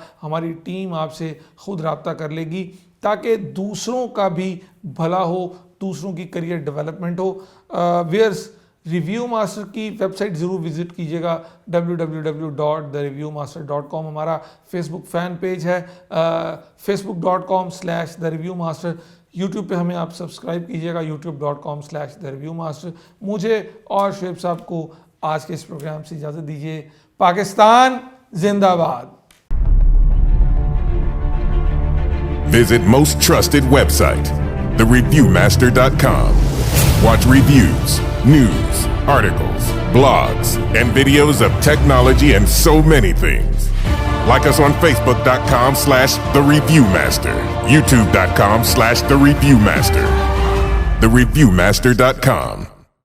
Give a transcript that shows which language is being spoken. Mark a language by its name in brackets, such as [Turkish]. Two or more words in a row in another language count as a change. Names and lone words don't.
[Urdu] ہماری ٹیم آپ سے خود رابطہ کر لے گی تاکہ دوسروں کا بھی بھلا ہو, دوسروں کی [English] career development [Urdu] ہو. ویئرز, ریویو ماسٹر کی ویب سائٹ ضرور وزٹ کیجیے گا, www.thereviewmaster.com. ہمارا فیس بک [English] fan page [Urdu] ہے, facebook.com/thereviewmaster. یوٹیوب پہ ہمیں آپ سبسکرائب کیجیے گا, youtube.com/thereviewmaster. مجھے اور شعیب صاحب کو آج کے اس پروگرام سے اجازت دیجیے. پاکستان زندہ باد. [English] Visit most trusted website, thereviewmaster.com. Watch reviews, news, articles, blogs, and videos of technology and so many things. Like us on Facebook.com/TheReviewMaster, YouTube.com/TheReviewMaster, TheReviewMaster.com.